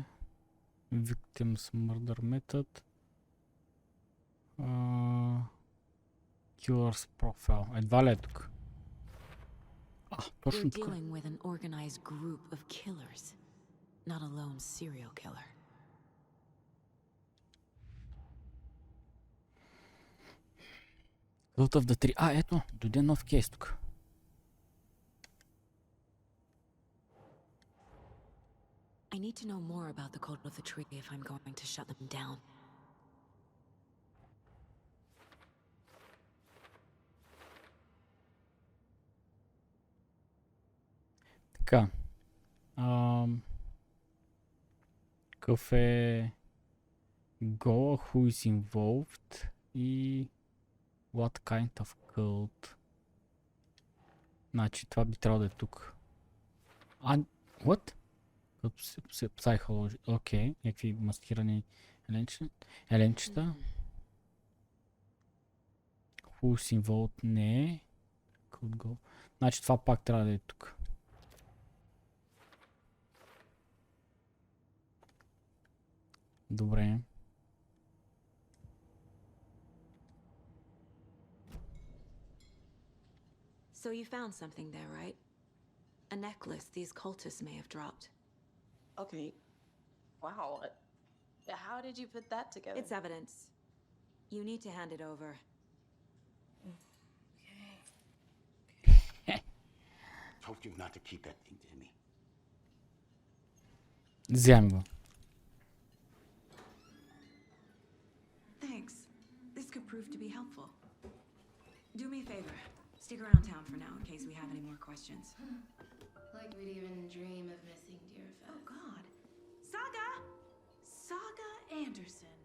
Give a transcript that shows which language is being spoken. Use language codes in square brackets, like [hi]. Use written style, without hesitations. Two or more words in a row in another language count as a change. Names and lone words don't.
[en] Victims Murder Method. Killer's Profile. [bg] Едва ли е тук? Точно [en] We're [bg] тук. [en] dealing with an organized group of killers, not a lone serial killer. Cult of the Tree. [bg] Ето, дойде нов кейс тук. [en] I need to know more about the cult of the tree if I'm going to shut them down. [bg] Така. Какъв е [en] Goa, who is involved и what kind of cult? [bg] Значи това би трябвало да е тук. [en] What? Psychology. [bg] Окей, някакви маскирани еленчета. [en] Who's involved [bg] не е. [en] Could go. [bg] Значи това пак трябва да е тук. Добре. [en] So you found something there, right? A necklace these cultists may have dropped. Okay. Wow. How did you put that together? It's evidence. You need to hand it over. Told you not to keep that thing to me. [bg] Вземем го. [en] Thanks. This could prove to be helpful. Do me a favor. Stick around town for now in case we have any more questions. Like we'd even dream of missing dear Fez. Oh, God. Saga! Saga Andersson.